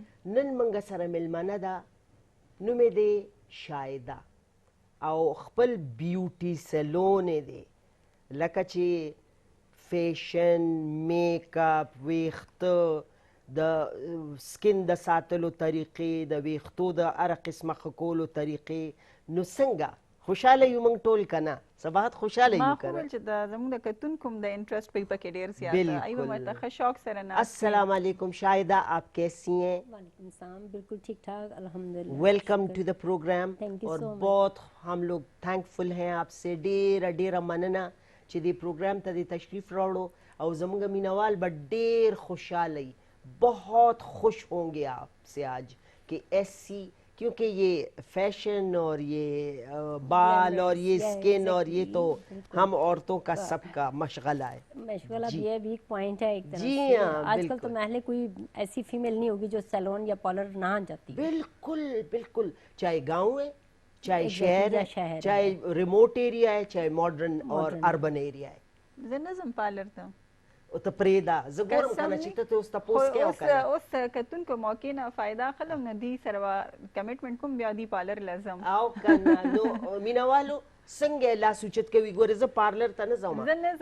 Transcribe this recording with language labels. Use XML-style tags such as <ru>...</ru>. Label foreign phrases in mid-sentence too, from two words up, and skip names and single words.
<ps>نن موږ سره میلمنه ده، نوم یې دی شایده او خپل</ps> <en>beauty salon</en> <ps>یې دی، لکه چې فیشن، میک اپ، ویښته، د سکین د ساتلو طریقې، د ویښتو د هر قسمه ښه کولو طریقې. نو څنګه خوشحاله یو موږ ټول که نه؟ صباحت خوشحاله ما یو خو که ویل نه؟ چې زموږ د کتونکو هم د انټرست پکې ډېر زیات بالکل. ده. ایوه مته ښه شوق سره ناست دي.</ps> <ur>السلام علیکم شاہدہ، آپ کیسی ہیں؟ وعلیکم سلام, بالکل ٹھیک ٹھاک الحمدللہ.</ur> <en>welcome to the program Thank you</en> <ur>اور</ur> <en>so much.</en> <ur>بہت ہم لوگ تھینکفل ہیں آپ سے,</ur> <ps>ډیره ډیره مننه چې دې پروګرام ته دې تشریف راوړو او زموږ مینوال به ډیر خوشحاله وي.</ps> <ur>بہت خوش ہوں گے آپ سے آج کہ ایسی، کیونکہ یہ فیشن اور یہ بال اور یہ سکن اور یہ تو ہم عورتوں کا سب کا مشغلہ ہے. مشغلہ جی. بھی ہے,</ur> <en>weak point</en> <ur>ہے ایک طرح جی سے. ہاں, آج کل تو بالکل. محلے کوئی ایسی فیمیل نہیں ہوگی جو سیلون یا پارلر نہ جاتی. بالکل بالکل، چاہے گاؤں ہے، چاہے Exactly, شہر یا ہے, شہر ہے. چاہے</ur> <en>remote area</en> <ur>ہے، چاہے ماڈرن اور Modern.</ur> <en>urban area</en> <ur>ہے.</ur> <ps>زه نه ځم پارلر ته. او ته پرېږده، زه ګورم که نه چې ته اوس تپوس کوې او که نه. اوس کتونکو موقع نه فایده اخلم نه دي سره کمیټمنټ کوم بیا دي پارلر لازم. او که نه نو مینهوالو څنګه لاس اوچت کوي؟ ګورې زه پارلر ته نه ځم زه نه</ps>